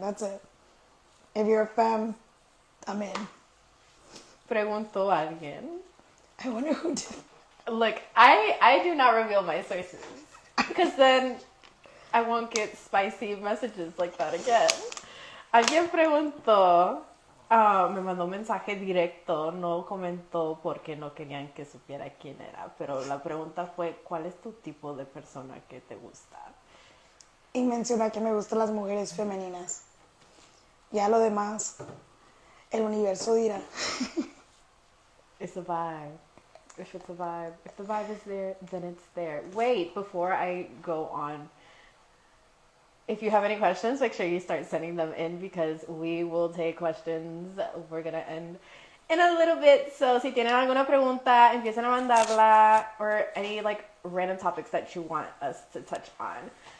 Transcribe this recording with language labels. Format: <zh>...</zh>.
<en>That's it. If you're a femme, I'm in.</en> <es>Preguntó alguien.</es> <en>I wonder who did. Look, I do not reveal my sources. Because then I won't get spicy messages like that again.</en> <es>Alguien preguntó, me mandó un mensaje directo, no comentó porque no querían que supiera quién era, pero la pregunta fue, ¿cuál es tu tipo de persona que te gusta? Y menciona que me gustan las mujeres femeninas. Ya lo demás, el universo dirá.</es> <en>It's a vibe. If it's a vibe. If the vibe is there, then it's there. Wait, before I go on, if you have any questions, make sure you start sending them in because we will take questions. We're going to end in a little bit. So</en> <es>si tienen alguna pregunta, empiecen a mandarla</es> <en>or any random topics that you want us to touch on.</en>